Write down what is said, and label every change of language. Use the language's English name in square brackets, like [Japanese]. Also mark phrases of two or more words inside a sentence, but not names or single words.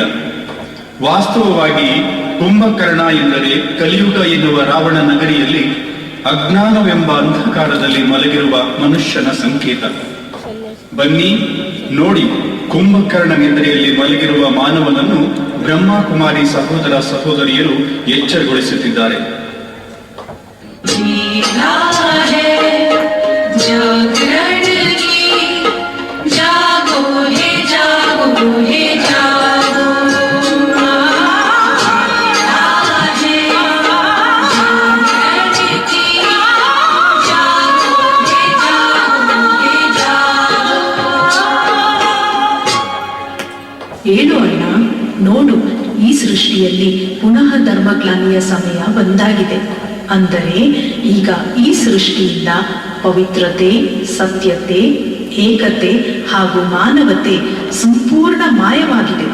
[Kannada] ವಾಸ್ತವವಾಗಿ ಕುಂಭಕರ್ಣ ಎಂದರೆ ಕಲಿಯುಗ ಎನ್ನುವ ರಾವಣ ನಗರಿಯಲ್ಲಿ ಅಜ್ಞಾನವೆಂಬ ಅಂಧಕಾರದಲ್ಲಿ ಮಲಗಿರುವ ಮನುಷ್ಯನ ಸಂಕೇತ. ಬನ್ನಿ ನೋಡಿ, ಕುಂಭಕರ್ಣ ನಿದ್ರೆಯಲ್ಲಿ ಮಲಗಿರುವ ಮಾನವನನ್ನು ಬ್ರಹ್ಮಕುಮಾರಿ ಸಹೋದರ ಸಹೋದರಿಯರು ಎಚ್ಚರಗೊಳಿಸುತ್ತಿದ್ದಾರೆ. [Hindi] जागरण की जागो हे जागो हे जागो आहे जागरण की जागो हे जागो हे जागो. [Kannada] ಏನು ಅಣ್ಣ, ನೋಡು, ಈ ಸೃಷ್ಟಿಯಲ್ಲಿ ಪುನಃ ಧರ್ಮಗ್ಲಾನಿಯ ಸಮಯ ಬಂದಾಗಿದೆ. ಅಂದರೆ ಈಗ ಈ ಸೃಷ್ಟಿಯಿಂದ ಪವಿತ್ರತೆ, ಸತ್ಯತೆ, ಏಕತೆ ಹಾಗೂ ಮಾನವತೆ ಸಂಪೂರ್ಣ ಮಾಯವಾಗಿದೆ.